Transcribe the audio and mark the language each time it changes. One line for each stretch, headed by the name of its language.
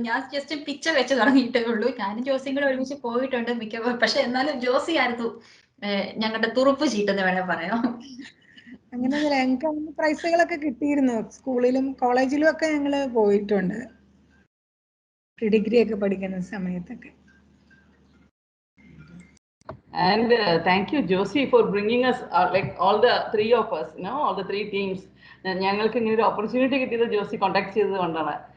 Malayalam: ഞാൻ just picture വെച്ച് തുടങ്ങിയിട്ടേ ഉള്ളൂ. ഞാനും ജോസിയും കൂടെ ഒരുമിച്ച് പോയിട്ടുണ്ട് മിക്കവാറും. പക്ഷെ എന്നാലും ജോസി ആയിരുന്നു ഞങ്ങളുടെ തുറുപ്പ് ചീട്ടെന്ന് വേണേ പറയാം. അങ്ങനെയൊന്നുമില്ല, ഞങ്ങൾക്ക് അന്ന് പ്രൈസുകളൊക്കെ കിട്ടിയിരുന്നു. സ്കൂളിലും കോളേജിലും ഒക്കെ ഞങ്ങൾ പോയിട്ടുണ്ട്, ഡിഗ്രി ഒക്കെ പഠിക്കുന്ന സമയത്തൊക്കെ.
English: And thank you Josie for bringing us like all the 3 of us, all the 3 teams.
Malayalam: ഞങ്ങൾക്ക് ഇങ്ങനെ ഒരു ഓപ്പർച്യൂണിറ്റി കിട്ടിയത് ജോസി കോൺടാക്ട് ചെയ്തത് കൊണ്ടാണ്.